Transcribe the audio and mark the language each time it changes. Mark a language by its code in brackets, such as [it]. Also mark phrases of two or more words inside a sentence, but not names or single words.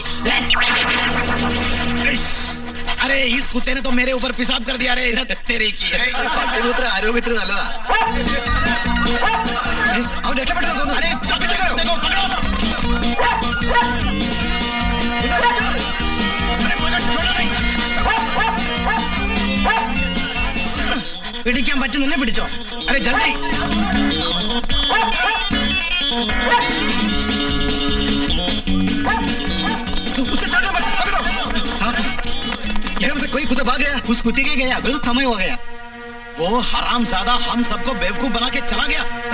[hi] अरे इस कुत्ते ने तो मेरे ऊपर पेशाब कर दिया रे. तेरे की [ml] പട്ടിമൂത്ര ആരോഗ്യത്തിന് നല്ലതാ. അവൻ രക്ഷപ്പെട്ടെന്ന് തോന്നുന്നു. [hi] अरे देखो पकड़ो. [ml] പിടിക്കാൻ പറ്റുന്നെ പിടിച്ചോ. [hi] अरे जल्दी. उसे छोड़ना मत, पकड़ो. यहाँ से कोई कुत्ता भाग गया. उस कुत्ते के गया बहुत समय हो गया. वो हरामजादा हम सबको बेवकूफ बना के चला गया.